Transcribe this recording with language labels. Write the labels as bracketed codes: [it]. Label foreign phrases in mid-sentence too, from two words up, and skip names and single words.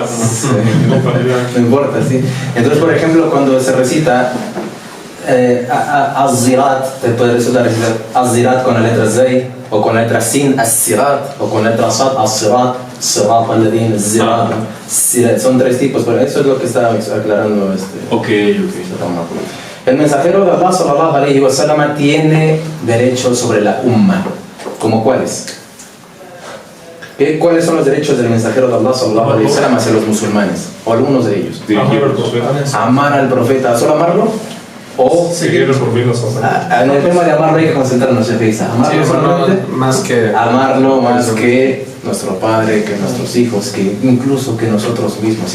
[es] No importa, sí. Entonces, por ejemplo, cuando se recita Az-Zirat, te puede recitar Az-Zirat con la letra Zay, o con la letra Sin, Az-Sirat, o con la letra Sad, Az-Sirat, Sirat, [ar] الذين الزراط. [es] Son tres tipos, pero eso es lo que está aclarando Ok. El mensajero de Allah [ar] صلى الله عليه وسلم [es] tiene derechos sobre la umma. ¿Cómo cuáles? ¿Cuáles son los derechos del mensajero de Allah [ar] صلى الله عليه وسلم [es] hacia los musulmanes? O algunos de ellos. Amar al profeta. ¿Solo amarlo? O seguir el profeta. En el tema de amarlo hay que concentrarnos en eso. Amarlo solamente. Amarlo más que nuestro padre, que nuestros hijos, que incluso que nosotros mismos.